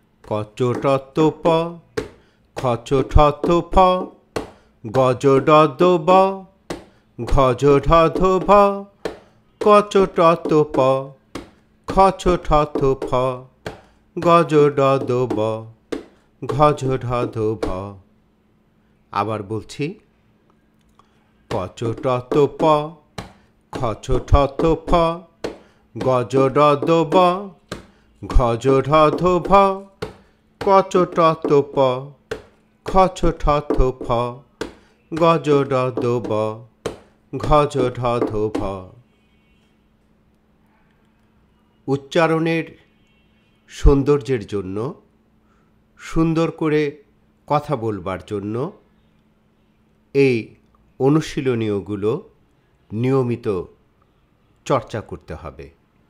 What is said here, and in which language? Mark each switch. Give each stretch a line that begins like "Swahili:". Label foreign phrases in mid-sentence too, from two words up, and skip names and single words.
Bangla: কচটত প খচঠত ফ গজডদ ব ঘজঢধ ভ কচটত প খচঠত ফ গজডদ ব ঘজঢধ ভ। আবার বলছি, কচটত প খচঠত ফ গজডদ ব ঘজঢধ ভ কচটত প খচঠত ফ গজডদ ব ঘজঢধ ভ। উচ্চারণের সৌন্দর্যের জন্য, সুন্দর করে কথা বলবার জন্য এই অনুশীলনীয়গুলো নিয়মিত চর্চা করতে হবে।